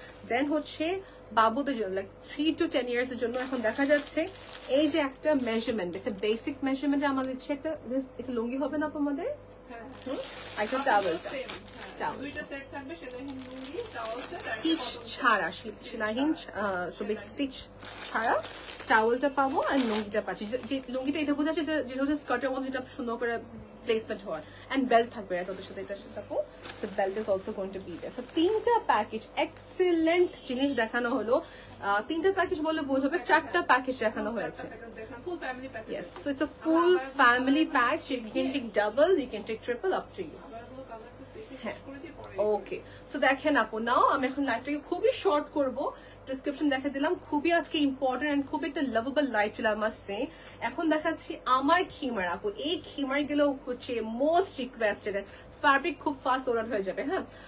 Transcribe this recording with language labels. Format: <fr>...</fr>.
<bn>দেন হচ্ছে বাবুদের জন্য লাইক 3 to 10 ইয়ার্স এর জন্য এখন দেখা যাচ্ছে এই যে একটা মেজারমেন্ট, একটা বেসিক মেজারমেন্ট আমাদের দিচ্ছে, একটা লুঙ্গি হবে না আমাদের, একটা টাওয়েলটা, দুইটা সেট থাকবে, সেলাইহীন লুঙ্গি, টাওয়েল সেট, স্টিচ ছাড়া, সেলাইহীন স্টিচ ছাড়া টাওয়েলটা পাবো আর লুঙ্গিটা পাচ্ছি। যে লুঙ্গিটা এটা বোঝা যাচ্ছে যেটা হচ্ছে স্কার্টের মধ্যে যেটা সুন্দর করে প্লেসমেন্ট হওয়ার, এন্ড বেল্ট থাকবে ওটার সাথে, এটার সাথে থাকো,</bn> <en>So belt is also going to be there.</en> <bn>So 3টা প্যাকেজ এক্সিলেন্ট জিনিস দেখানো হলো। 3টা প্যাকেজ বলে ভুল হবে, 4টা প্যাকেজ দেখানো হয়েছে।</bn> <en>Yes, so it's a full family pack. You can take double, you can take triple, up to you.</en> <bn>হ্যাঁ, ওকে। সো দেখেন আপু, নাও আমি এখন লাইফটাকে খুবই শর্ট করবো, ডিসক্রিপশন দেখা দিলাম, খুবই আজকে ইম্পর্টেন্ট এন্ড খুব একটা লাভেবল লাইফ ছিল আমার সে। এখন দেখাচ্ছি আমার খিমার আপু, এই খিমার গুলো হচ্ছে মোস্ট রিকোয়েস্টেড, ফ্যাব্রিক খুব ফাস্ট অর্ডার হয়ে যাবে, হ্যাঁ।</bn>